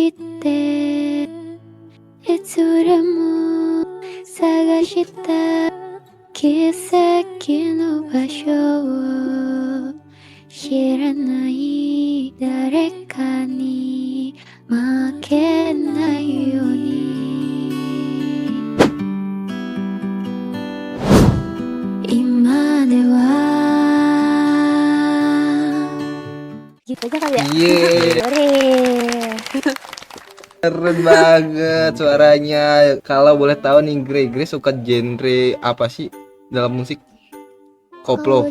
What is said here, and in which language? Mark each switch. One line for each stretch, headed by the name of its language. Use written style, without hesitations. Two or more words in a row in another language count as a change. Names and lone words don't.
Japanese: いていつでも探した奇跡の場所を知らない誰かに負けないように今では
Indonesian: gitu aja kali ya. Yeay, Ore. keren banget suaranya. Kalau boleh tahu nih Grey suka genre apa sih dalam musik? Koplo.